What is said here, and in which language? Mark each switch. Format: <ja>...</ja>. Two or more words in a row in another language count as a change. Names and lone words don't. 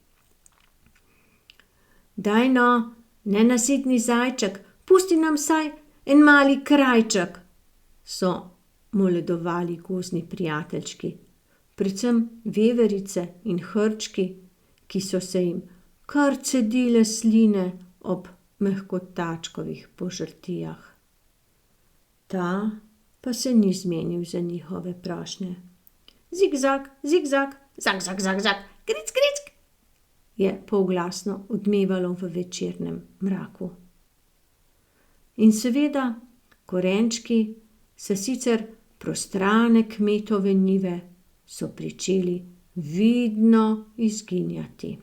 <sl>Daj no, nenasitni zajček, pusti nam vsaj en mali krajček, so moledovali gozdni prijateljčki, predvsem veverice in hrčki, ki so se jim kar cedile sline ob mehkotačkovih požrtijah. Ta pa se ni zmenil za njihove prošnje. Zigzag, zigzag, zag, zag, zag, zag, kric, kric, je polglasno odmevalo v večernem mraku. In seveda, korenčki se sicer prostrane kmetove njive so pričeli vidno izginjati.</sl>